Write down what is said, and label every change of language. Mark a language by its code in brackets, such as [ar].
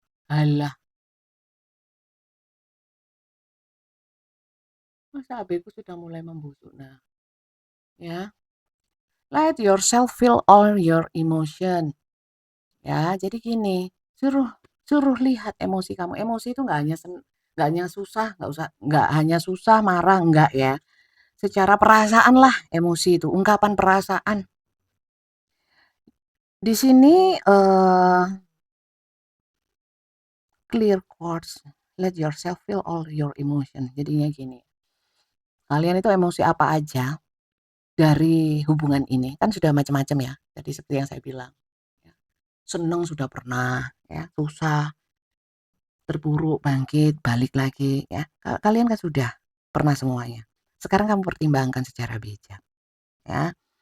[id] Halah, masa HB-ku sudah mulai membusuk. Nah, ya. [en] Let yourself feel all your emotion. [id] Ya, jadi gini, suruh suruh lihat emosi kamu. Emosi itu nggak hanya susah, nggak hanya susah, marah, enggak ya. Secara perasaan lah emosi itu, ungkapan perasaan. Di sini [en] clear chords, let yourself feel all your emotion. [id] Jadinya gini, kalian itu emosi apa aja dari hubungan ini, kan sudah macam-macam ya. Jadi seperti yang saya bilang, ya. Seneng sudah pernah, ya, susah, terpuruk, bangkit, balik lagi, ya. Kalian kan sudah pernah semuanya. Sekarang kamu pertimbangkan secara bijak, ya.